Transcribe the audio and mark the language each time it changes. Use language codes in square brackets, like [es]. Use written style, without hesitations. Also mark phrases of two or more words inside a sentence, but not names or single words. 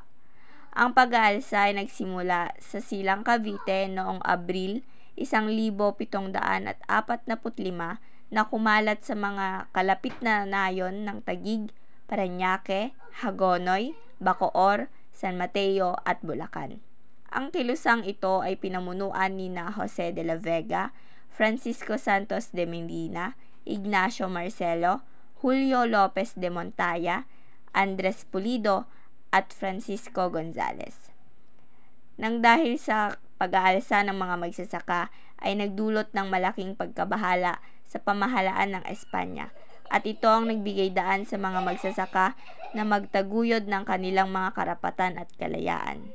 [tl] Ang pag-aalsa ay nagsimula sa Silang Cavite noong Abril 1745 na kumalat sa mga kalapit na nayon ng Taguig, Parañaque, Hagonoy, Bacoor, San Mateo at Bulacan. Ang kilusang ito ay pinamunuan ni Jose de la Vega, Francisco Santos de Medina, Ignacio Marcelo, Julio Lopez de Montaya, Andres Pulido, at Francisco Gonzales. Nang dahil sa pag-aalsa ng mga magsasaka ay nagdulot ng malaking pagkabahala sa pamahalaan ng Espanya at ito ang nagbigay daan sa mga magsasaka na magtaguyod ng kanilang mga karapatan at kalayaan.